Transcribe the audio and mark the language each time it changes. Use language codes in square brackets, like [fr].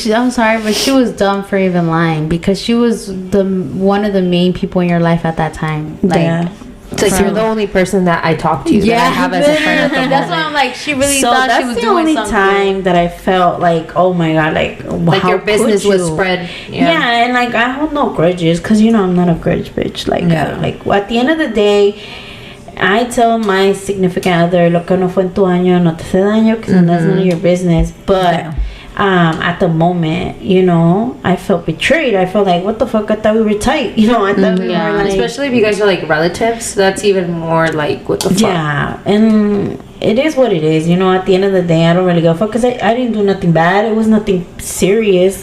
[en] I'm sorry, but she was dumb for even lying, because she was one of the main people in your life at that time. Like, yeah. It's like you're the only person that I talk to. That I have as a friend at the moment. That's why I'm like, she really thought she was doing something. So that's the only time that I felt like, oh my god, like your business was spread. Yeah, and like I hold no grudges, because I'm not a grudge bitch. Like, like at the end of the day, I tell my significant other, [es] lo que no fue en tu año, no te hace daño, [en] because that's none of your business. But at the moment, I felt betrayed. I felt like, what the fuck? I thought we were tight. I thought we were like, especially if you guys are like relatives. That's even more like, what the fuck? Yeah, and it is what it is. At the end of the day, I don't really go fuck, because I didn't do nothing bad. It was nothing serious.